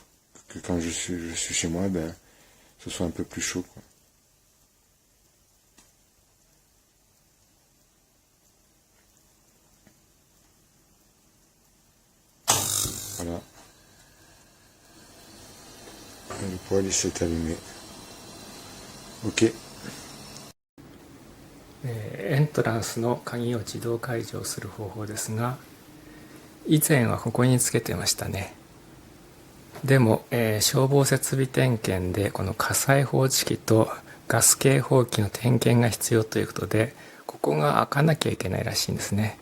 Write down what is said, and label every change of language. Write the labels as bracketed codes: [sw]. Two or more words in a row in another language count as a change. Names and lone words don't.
[fr] Que quand je suis chez moi, ben, ce soit un peu plus chaud, quoi. Voilà. Et le poêle, il s'est allumé. Ok. [ja] エントランスの鍵を自動解除する方法ですが、以前はここにつけてましたね。でも、消防設備点検でこの火災報知器とガス警報器の点検が必要ということで、ここが開かなきゃいけないらしいんですね。